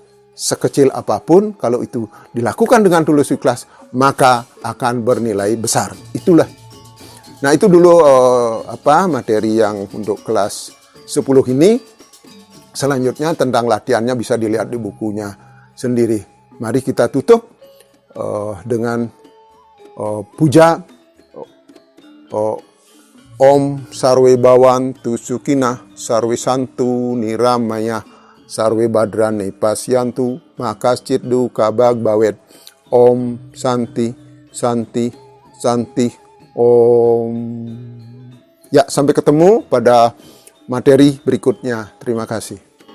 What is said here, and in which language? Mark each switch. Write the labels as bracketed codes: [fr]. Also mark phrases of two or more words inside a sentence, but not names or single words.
[id] Sekecil apapun, kalau itu dilakukan dengan tulus ikhlas, maka akan bernilai besar. Itulah. Nah, itu dulu materi yang untuk kelas 10 ini. Selanjutnya tentang latihannya bisa dilihat di bukunya sendiri. [sa] Mari kita tutup dengan puja Om Sarwe Bawantu Sukinah Sarwe Santu Niramaya Sarwe Badrane Pasyantu Makascit Duka Bag Bawet. Om Santi Santi Santi Om. [id] Ya, sampai ketemu pada materi berikutnya. Terima kasih.